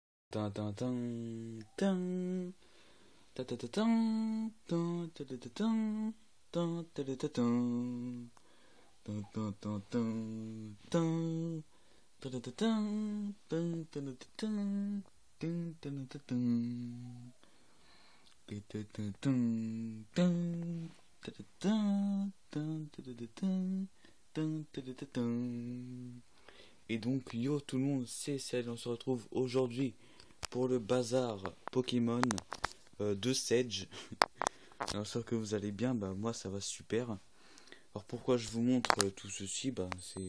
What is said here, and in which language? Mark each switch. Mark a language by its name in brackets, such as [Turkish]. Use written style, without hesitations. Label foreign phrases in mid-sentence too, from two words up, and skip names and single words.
[French] Tan tan tan tan ta ta ta tan tan ta ta ta tan tan ta ta ta tan tan tan tan tan tan ta ta ta tan tan ta ta ta tan tan ta ta ta tan ta ta ta tan tan ta ta tan tan ta ta ta tan tan ta ta ta tan. Et donc yo tout le monde, c'est Sage, on se retrouve aujourd'hui pour le bazar Pokémon de Sage. Alors j'espère que vous allez bien, bah moi ça va super. Alors pourquoi je vous montre tout ceci, bah c'est...